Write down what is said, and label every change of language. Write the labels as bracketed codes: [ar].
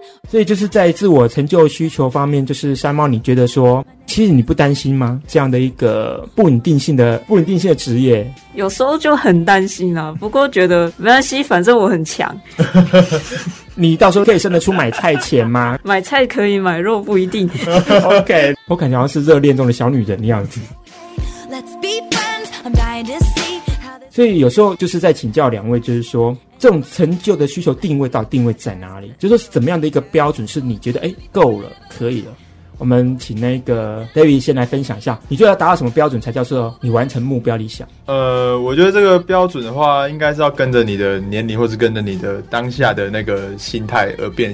[zh] 所以就是在自我成就需求方面，就是山猫，你觉得说其实你不担心吗？这样的一个不稳定性的职业，有时候就很担心啊，不过觉得没关系，反正我很强。你到时候可以生得出买菜钱吗？买菜可以，买肉不一定。 OK， 我感觉好像是热恋中的小女人的样子。 [en] Let's be friends, I'm dying to see how this... [zh] 所以有时候就是在请教两位，就是说这种成就的需求定位到底定位在哪里，就是说怎么样的一个标准是你觉得哎够了可以了。我们请那个 David 先来分享一下，你觉得要达到什么标准才叫做你完成目标理想？我觉得这个标准的话，应该是要跟着你的年龄，或是跟着你的当下的那个心态而变。